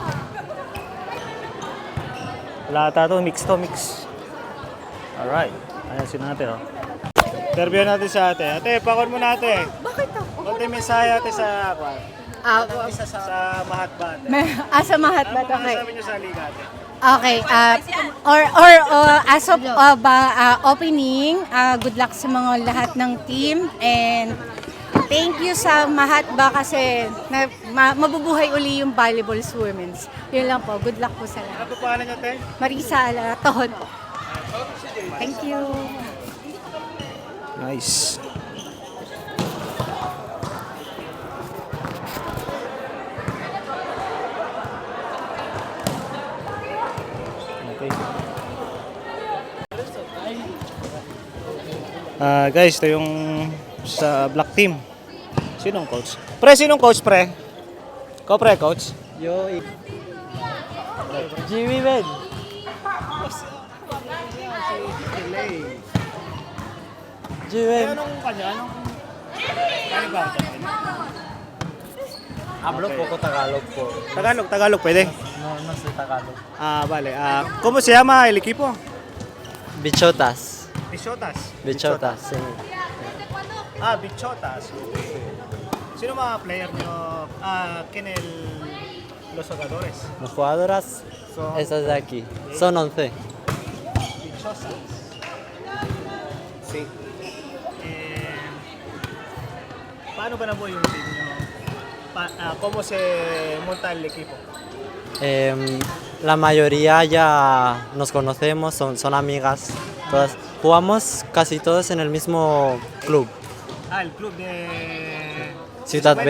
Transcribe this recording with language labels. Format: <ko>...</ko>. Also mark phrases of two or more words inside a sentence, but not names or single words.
<tl>Wala ata to, mix. Alright. Ayan si ate, oh. Interview natin sa ate. Ate, pakon mo na ate. Bakit ako? Konti mensahe ate sa Ah, sa Mahatma ate. sa Mahatma, Ano okay. sabi niyo sa liga ate? Okay,</tl> <en>as of opening, good luck</en> <tl>sa mga lahat ng team and</tl> <en>thank you</en> <tl>sa Mahatma kasi mabubuhay uli yung</tl> <en>volleyball women's.</en> <tl>Yun lang po,</tl> <en>good luck</en> <tl>po sa lahat. Ano po pangalan niyo ate? Marisa Alaton.</tl> <en>Thank you.</en> <tl>Nice. Okay. Guys, ito yung sa black team. Sinong coach? Pre, sinong coach, pre? Ikaw, pre, coach? Yo, Jimmy Ben. Jimmy. Anong kanya? Ano ba?</tl> <es>Hablo poco Tagalog po.</es> <tl>Tagalog, pwede?</tl> <es>No sé Tagalog. Vale. ¿Cómo se llama el equipo? Bichotas. Bichotas. Bichotas, sí. Bichotas.</es> <tl>Sino mga player nyo?</tl> <es>Los jugadores? Las jugadoras, Son estas de aquí. Son 11. Bichosas. Sí.</es> <tl>Paano ba nabuo yung team nyo?</tl> <es>¿Cómo se monta el equipo? La mayoría ya nos conocemos, son amigas. Todas. Jugamos casi todos en el mismo club. El club de... Ciudad Escuela.</es>